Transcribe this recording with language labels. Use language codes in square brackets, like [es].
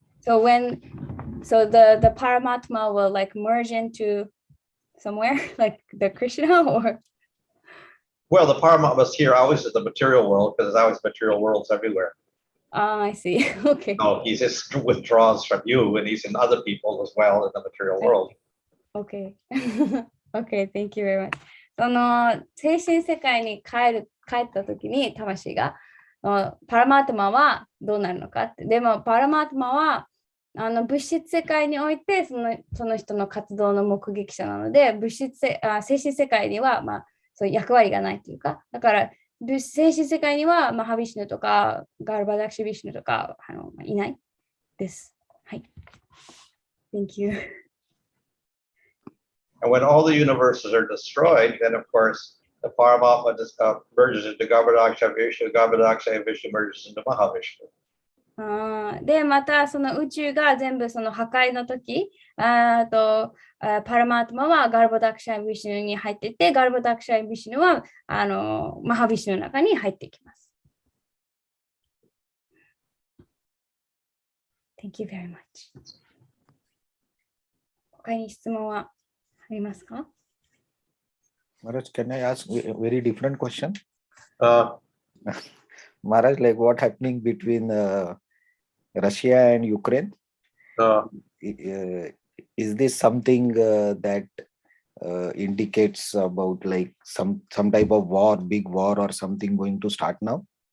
[en] So the Paramatma will like merge into somewhere like the Krishna, or Well, the Paramatma is here always in the material world, because there's always material worlds everywhere. I see. Okay. So he just withdraws from you, and he's in other people as well in the material world. Okay. Okay, thank you very much. [ja] その精神世界に帰った時に魂がパラマートマはどうなるのかって。でもパラマートマは物質世界においてその人の活動の目撃者なので、精神世界にはそういう役割がないというか、だから精神世界にはマハビシュヌとかガルバダクシュビシュヌとかいないです。はい。 [en] Thank you. And when all the universes are destroyed, then of course the Paramatma merges into Garbhodaksha Vishnu, Garbhodaksha Vishnu merges into Mahavishnu. [ja] で、またその宇宙が全部その破壊の時、パラマートマはガルボダクシャイ・ビシュヌに入っていて、ガルボダクシャイ・ビシュヌはマハビシュヌの中に入っていきます。 [en] Thank you very much. [ja] 他に質問はありますか？ [en] Maharaj, can I ask a very different question? Maharaj, like what happening between Russia and Ukraine? Is this something that indicates about like some type of war, big war or something going to start now?